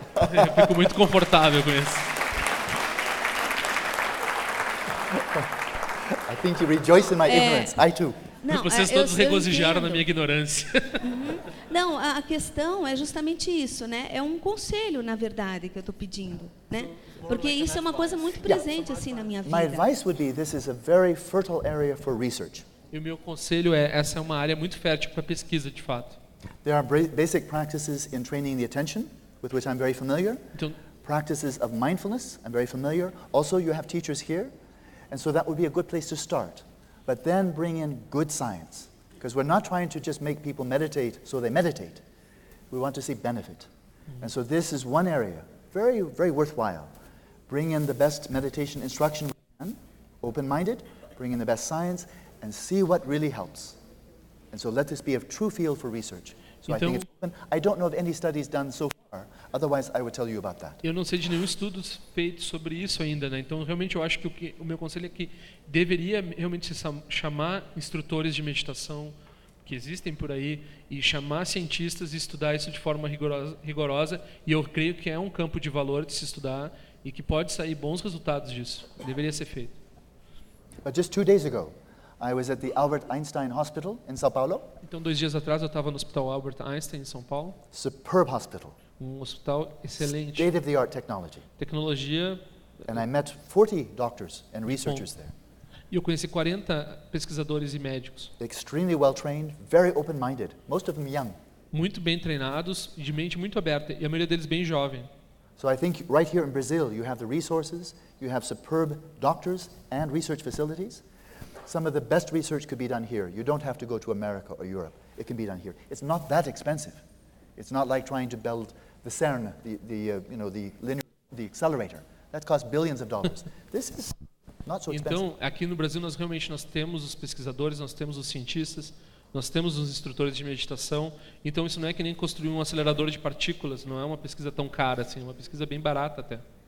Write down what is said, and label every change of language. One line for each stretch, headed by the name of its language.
Portuguese: Eu fico muito confortável com isso.
English: I think you rejoice in my ignorance. I too.
Portuguese: Não, vocês todos regozijaram na minha ignorância. Não, a questão é justamente isso, né? É um conselho, na verdade, que eu estou pedindo, né? Porque isso é uma coisa muito presente assim na minha vida.
English: My advice would be this is a very fertile area for research.
Portuguese: E o meu conselho é essa é uma área muito fértil para pesquisa, de fato.
English: There are basic practices in training the attention with which I'm very familiar. Então, practices of mindfulness, I'm very familiar. Also, you have teachers here. And so that would be a good place to start. But then bring in good science, because we're not trying to just make people meditate so they meditate. We want to see benefit. Mm-hmm. And so this is one area, very, very worthwhile. Bring in the best meditation instruction we can, open-minded, bring in the best science, and see what really helps. And so let this be a true field for research. So então, I think it's open. I don't know of any studies done so far, otherwise I would tell you about that.
Portuguese: Eu não sei de nenhum estudo feito sobre isso ainda, né? Então realmente eu acho que o meu conselho é que deveria realmente se chamar instrutores de meditação que existem por aí e chamar cientistas e estudar isso de forma rigorosa, e eu creio que é um campo de valor de se estudar e que pode sair bons resultados disso. Deveria ser feito.
English: But just 2 days ago, I was at the Albert Einstein Hospital in São Paulo.
Portuguese: Então 2 dias atrás eu estava no Hospital Albert Einstein em São Paulo.
English: Superb hospital.
Portuguese: Um hospital excelente.
English: State of the art technology.
Portuguese: Tecnologia.
English: And I met 40 doctors and researchers there.
Portuguese: E eu conheci 40 pesquisadores e médicos.
English: Extremely well trained, very open-minded, most of them young.
Portuguese: Muito bem treinados, de mente muito aberta, e a maioria deles bem jovem.
English: So I think right here in Brazil you have the resources, you have superb doctors and research facilities. Some of the best research could be done here. You don't have to go to America or Europe. It can be done here. It's not that expensive. It's not like trying to build the CERN, the accelerator. That costs billions of dollars. This is not so expensive.
Portuguese: Então, aqui no Brasil nós realmente nós temos os pesquisadores, nós temos os cientistas, nós temos os instrutores de meditação. Então isso não é que nem construir um acelerador de partículas, não é uma pesquisa tão cara assim, é uma pesquisa bem barata até.